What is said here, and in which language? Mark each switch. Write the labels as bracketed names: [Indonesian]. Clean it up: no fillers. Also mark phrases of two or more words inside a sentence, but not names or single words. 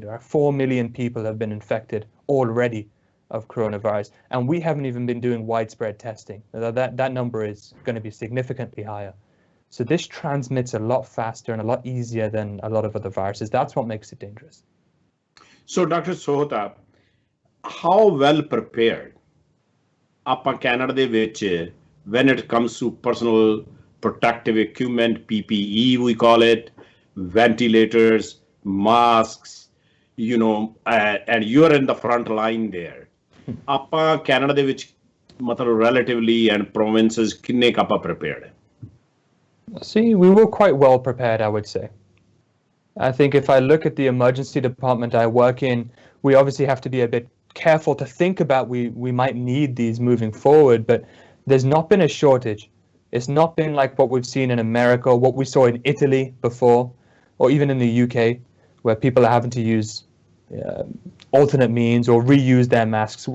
[English] There are 4 million people have been infected already of coronavirus, and we haven't even been doing widespread testing. That number is going to be significantly higher. So this transmits a lot faster and a lot easier than a lot of other viruses. That's what makes it dangerous. So, Dr. Sahota, how well prepared [Punjabi] ਆਪਾਂ ਕੈਨੇਡਾ ਦੇ ਵਿੱਚ [English] when it comes to personal protective equipment, PPE we call it, ventilators, masks, and you're in the front line there. [Punjabi] ਆਪਾਂ ਕੈਨੇਡਾ ਦੇ ਵਿੱਚ ਮਤਲਬ [English] relatively and provinces [Punjabi] ਕਿੰਨੇ ਕੁ ਆਪਾਂ prepared ਹੈ? [English] See, we were quite well prepared, I would say. I think if I look at the emergency department I work in, we obviously have to be a bit careful to think about we might need these moving forward, but there's not been a shortage. It's not been like what we've seen in America, what we saw in Italy before, or even in the UK, where people are having to use alternate means or reuse their masks.